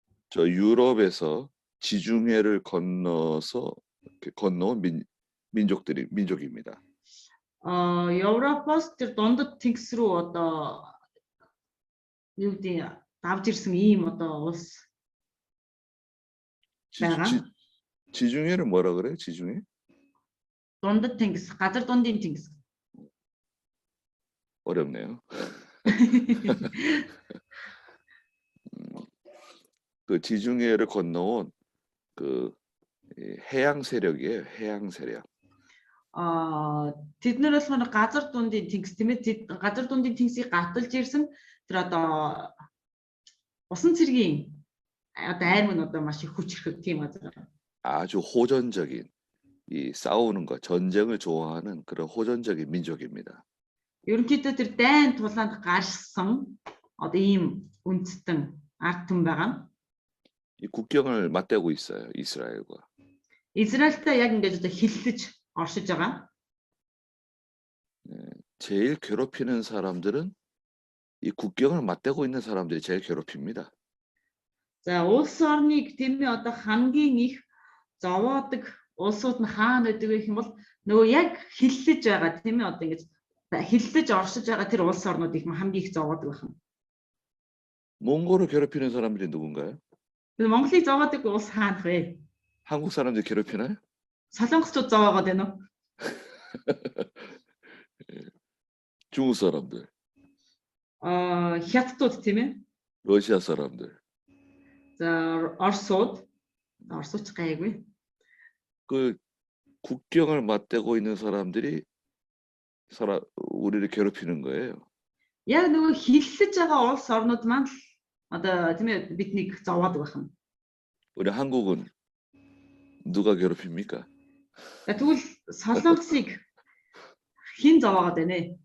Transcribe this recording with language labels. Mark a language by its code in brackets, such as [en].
[ko] 저 유럽에서 지중해를 건너서 건너온 민족입니다. [mn] Европоос тэр дундад тэнгис рүү одоо юу гэдэг давж ирсэн ийм одоо улс байгаа. [ko] 지중해를 뭐라 그래요? 지중해? [mn] дундад тэнгис, газар дундын тэнгис. [ko] 어렵네요. 그 지중해를 건너온 그 해양 세력이에요. 해양 세력. [mn] Тэд нар болохоор газар дундын тэнгис тийм ээ. Газар дундын тэнгисийг гаталж ирсэн тэр одоо усан цэргийн одоо айрм нь одоо маш их хүчрхэг тийм газар. [ko] 아주 호전적인 이 싸우는 거, 전쟁을 좋아하는 그런 호전적인 민족입니다. [mn] Ерөнхийдөө тэр дайн тулаанд гарсан одоо ийм үндэстэн ард түмэн байгаа. [ko] 이 국경을 맞대고 있어요. 이스라엘과. [mn] Израильтай яг ингэж одоо хиллэж оршиж байгаа. [ko] 제일 괴롭히는 사람들은 이 국경을 맞대고 있는 사람들이 제일 괴롭힙니다. [mn] За улс орныг тийм ээ одоо хамгийн их зовоодаг улсууд нь хаана байдаг вэ гэх юм бол нөгөө яг хиллэж байгаа тийм ээ одоо ингэж хиллэж оршиж байгаа тэр улс орнууд их хамгийн их зовоодаг байна. [ko] 몽골을 괴롭히는 사람들이 누군가요? [mn] Монголыг зовоодаг улс хаанах вэ? [ko] 한국 사람들 괴롭히나요? [mn] Солонгосчууд зовоогоод байна уу? [ko] 중국 사람들. [mn] Хятадууд тийм ээ. [ko] 러시아 사람들. [mn] За Оросч гайгүй. [ko] 그 국경을 맞대고 있는 사람들이 우리를 괴롭히는 거예요. [mn] Яг нөгөө хиллэж байгаа улс орнууд маань одоо тийм ээ биднийг зовоодаг байна. [ko] 우리 한국은 누가 괴롭힙니까? [mn] Тэгвэл Солонгосыг хэн зовоогоод байна ээ?